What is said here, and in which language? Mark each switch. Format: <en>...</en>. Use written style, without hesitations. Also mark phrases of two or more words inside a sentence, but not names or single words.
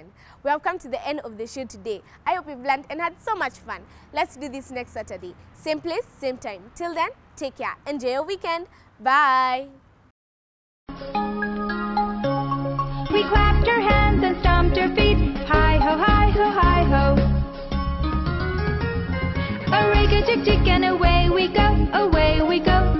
<en>We have come to the end of the show today. I hope you've learned and had so much fun. Let's do this next Saturday. Same place, same time. Till then, take care. Enjoy your weekend. Bye. We clapped our hands and stomped our feet. Hi ho, hi ho, hi ho. A rig-a-tick-tick and away we go, away we go.</en>